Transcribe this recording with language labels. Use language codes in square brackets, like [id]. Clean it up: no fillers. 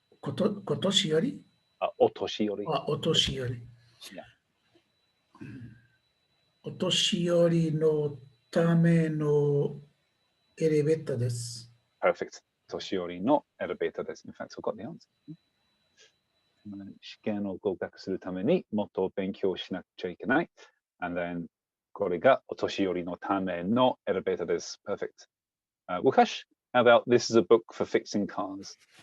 [ja] Kotoshiyori? Otoshiyori. Otoshiyori. [en] Yeah. [ja] Otoshiyori no tame no elevator desu. [en] Perfect. [ja] Otoshiyori no elevator desu. [en] In fact, I've got the answer. [ja] 試験を合格するためにもっと勉強しなくちゃいけない。 [en] And then [ja] これがお年寄りのためのエレベーターです。 [en] Perfect. Wukash, how about this is a book for fixing cars?